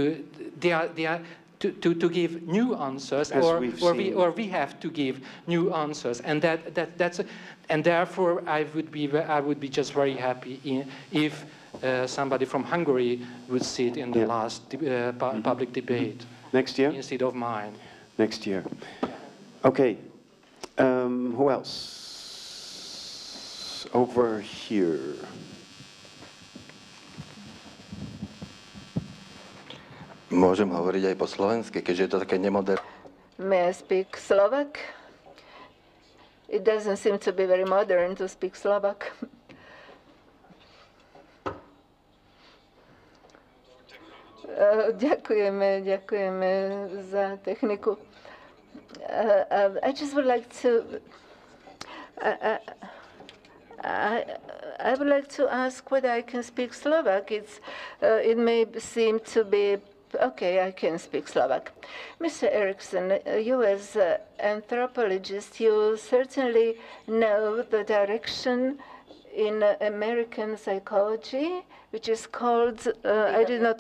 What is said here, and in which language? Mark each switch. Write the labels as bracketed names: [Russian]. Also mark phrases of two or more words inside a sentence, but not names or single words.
[English] give new answers, or we have to give new answers, and and therefore I would be just very happy if somebody from Hungary would sit in the last public debate next year instead of mine. Next year. Okay. Who else? Over here. [Slovak] Môžem hovoriť aj po slovensky, keďže je to také nemoderné. [English] May I speak Slovak? It doesn't seem to be very modern to speak Slovak. [Slovak] Ďakujeme za techniku. [English] I just would like to I would like to ask whether I can speak Slovak. It may seem to be okay, I can speak Slovak. Mr. Erickson, you as an anthropologist, you certainly know the direction in American psychology, which is called, I did not...